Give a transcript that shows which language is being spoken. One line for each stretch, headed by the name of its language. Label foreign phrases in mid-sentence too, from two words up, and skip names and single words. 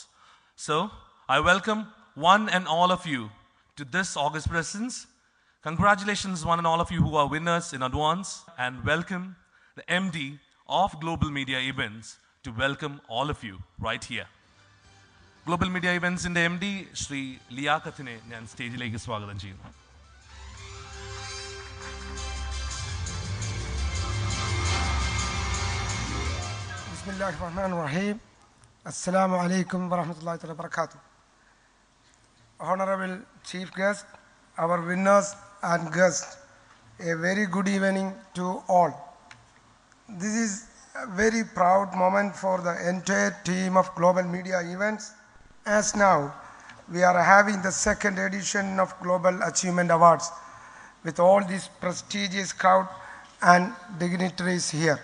English: So, I welcome one and all of you to this august presence. Congratulations, one and all of you who are winners in advance, and welcome the MD of Global Media Events to welcome all of you right here. Global Media Events in the MD, Shri Liyakathine,
Malayalam: ഞാൻ സ്റ്റേജിലേക്ക് സ്വാഗതം ചെയ്യുന്നു.
Arabic: Bismillahirrahmanirrahim. السلام عليكم ورحمة الله وبركاته.
English: Honorable Chief Guest, our winners and guests, a very good evening to all. This is a very proud moment for the entire team of Global Media Events, as now we are having the second edition of Global Achievement Awards with all this prestigious crowd and dignitaries here.